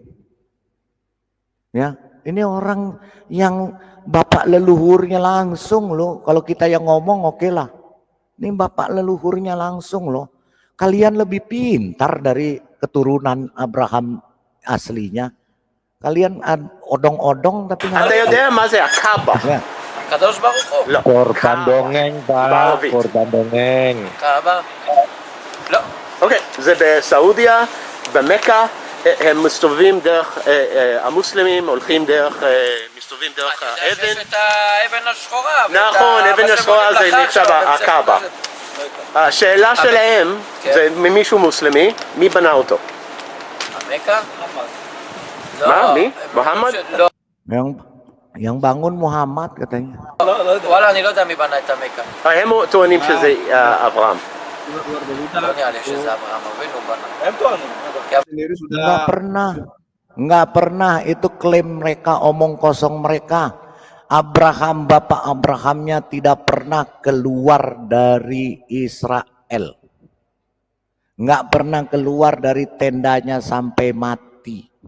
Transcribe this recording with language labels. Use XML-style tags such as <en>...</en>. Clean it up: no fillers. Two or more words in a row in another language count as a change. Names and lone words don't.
<id>Ya, ini orang yang bapak leluhurnya langsung loh. Kalau kita yang ngomong oke lah. Ini bapak leluhurnya langsung loh. Kalian lebih pintar dari keturunan Abraham aslinya. Kalian odong-odong tapi nggak. Ada yang dia masih Ka'bah.</id> <he>הקדוש ברוך הוא.</he> <id>Korban dongeng, Pak. Korban dongeng.</id> <he>קאבה. לא. אוקיי, זה בסעודיה, במכה, הם מסתובבים דרך, המוסלמים הולכים דרך, מסתובבים דרך האבן. יש את האבן השחורה. נכון, אבן השחורה זה נחשב הקאבה. השאלה שלהם, זה ממישהו מוסלמי, מי בנה אותו? המכה? מה? מי? מוחמד?</he> <id>Yang bangun Muhammad katanya.</id> <he>וואלה, אני לא יודע מי בנה את המכה. הם טוענים שזה אברהם. לא נראה לי שזה אברהם אבינו בנה. הם טוענים.</he> <id>Nggak pernah itu klaim mereka, omong kosong mereka. Abraham, bapak Abrahamnya tidak pernah keluar dari Israel. nggak pernah keluar dari tendanya sampai mati.</id>